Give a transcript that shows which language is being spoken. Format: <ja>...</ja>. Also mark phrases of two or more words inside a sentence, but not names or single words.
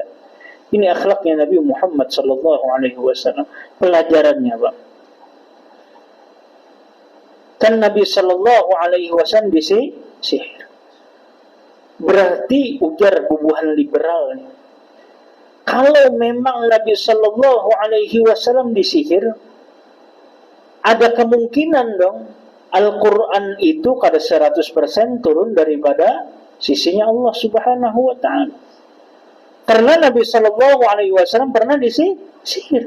<bjn>Ini akhlaknya Nabi Muhammad</bjn> <ar>صلى الله عليه وسلم.</ar> <bjn>Pelajarannya, Pak. Kan Nabi</bjn> <ar>صلى الله عليه وسلم</ar> <bjn>disihir. Berarti ujar bubuhan liberal. Kalau memang Nabi</bjn> <ar>صلى الله عليه وسلم</ar> <bjn>disihir, ada kemungkinan dong Al-Quran itu kada 100% turun daripada sisinya Allah</bjn> <ar>سبحانه وتعالى.</ar> <bjn>Karena Nabi</bjn> <ar>صلى الله عليه وسلم</ar> <bjn>pernah disihir.</bjn>